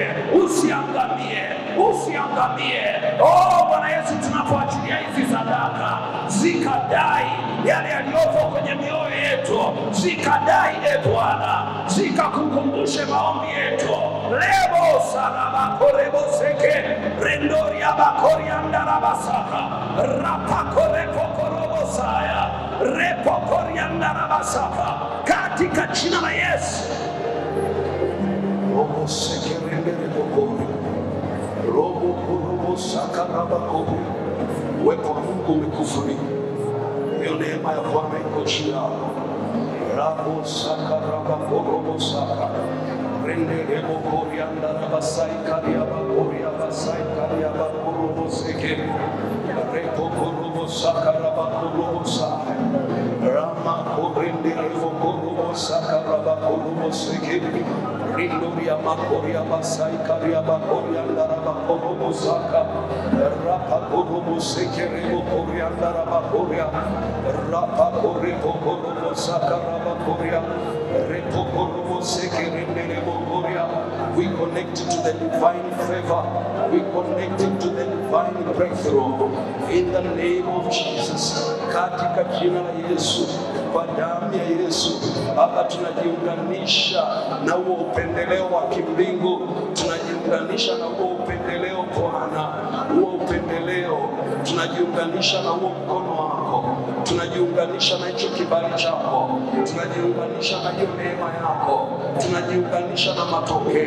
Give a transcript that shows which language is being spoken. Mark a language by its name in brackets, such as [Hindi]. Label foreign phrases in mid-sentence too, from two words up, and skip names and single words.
[Swahili] Usiangamie, usiangamie. Oh Bwana Yesu, tunapoachilia hizi sadaka zikadai yale yaliyopo kwenye mioyo yetu, zikadai Bwana, zikakukumbushe maombi yetu. Lebo salaba korebo seke rendoria bakoria ndarabasaka rapa koreko korobo saya repo koria ndarabasaka katika jina la Yesu. Robo seke renderebo kori robo korobo saka raba kori. Uwepo wa Mungu umekufunika, hiyo neema ya Bwana iko chini yako. Rabo saka raba korobo saka rende rebo koria ndaraba sai karia ba koria ba sai karia ba korobo seke repo korobo saka raba korobo sai rama korende rebo korobo saka raba korobo seke rindoria makoria ba sai karia ba koria ndaraba korobo saka rapa korobo seke rebo koria ndaraba koria rapa korebo korobo saka raba koria repo korobo seke rende rebo koria. [English] We connect to the divine favor, we connect to the divine breakthrough in the name of Jesus. [Swahili] Katika jina la Yesu, kwa damu ya Yesu Baba, tunajiunganisha na huo upendeleo wa kimbingu, tunajiunganisha na huo upendeleo Bwana, huo upendeleo, tunajiunganisha na huo mkono wako, tunajiunganisha na hicho kibali chako, tunajiunganisha na hiyo neema yako, tunajiunganisha na matokeo.